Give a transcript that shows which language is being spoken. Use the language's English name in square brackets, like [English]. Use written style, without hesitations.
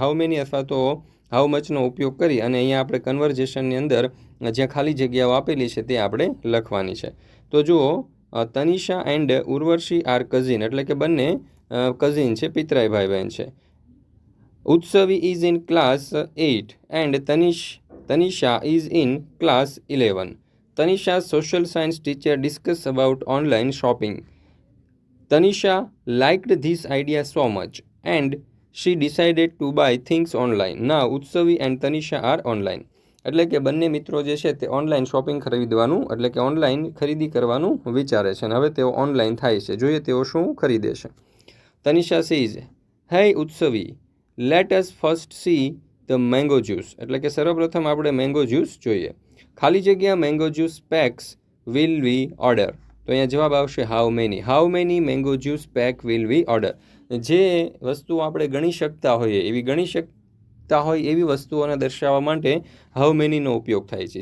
[Gujarati] How many અથવા તો how મચનો ઉપયોગ કરી અને અહીંયા આપણે કન્વર્ઝેશનની અંદર જ્યાં ખાલી જગ્યાઓ આપેલી છે તે આપણે લખવાની છે। તો જુઓ, Tanisha [English] and Urvashi are cousin, [Gujarati] એટલે કે બંને કઝિન છે, પિતરાઈ ભાઈ બહેન છે। [English] Utsavi is in class 8 and Tanisha is in class 11. Tanisha's social science teacher discussed about online shopping. Tanisha liked this idea so much and she decided to buy things online. Now Utsavi and Tanisha are online. [Gujarati] એટલે કે બંને મિત્રો જે છે તે online shopping ખરીદવાનું એટલે કે ઓનલાઈન ખરીદી કરવાનું વિચારે છે અને હવે તેઓ ઓનલાઈન થાય છે। જોઈએ તેઓ શું ખરીદે છે। [English] Tanisha says, "Hey Utsavi, let us first see the mango juice." [Gujarati] એટલે કે સર્વપ્રથમ આપણે મેંગો જ્યુસ જોઈએ। ખાલી જગ્યા [English] Mango juice packs will we order. [Gujarati] તો અહીંયા જવાબ આવશે [English] How many mango juice pack will we order. [Gujarati] જે વસ્તુઓ આપણે ગણી શકતા હોય એવી વસ્તુઓને દર્શાવવા માટે હાઉ મેનીનો ઉપયોગ થાય છે।